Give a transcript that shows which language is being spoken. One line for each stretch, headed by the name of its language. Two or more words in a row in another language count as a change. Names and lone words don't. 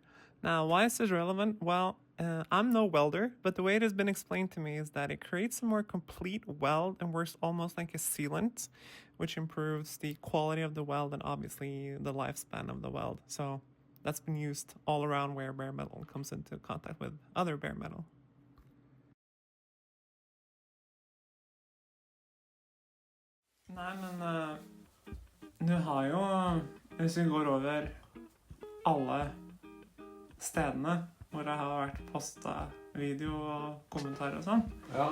English: Now, why is this relevant? Well, I'm no welder, but the way it has been explained to me is that it creates a more complete weld and works almost like a sealant, which improves the quality of the weld and obviously the lifespan of the weld. So that's been used all around where bare metal comes into contact with other bare metal.
Norwegian: Nei, men du har jo, hvis vi går over alle stedene hvor jeg har vært postet video og kommentarer og sånn, ja.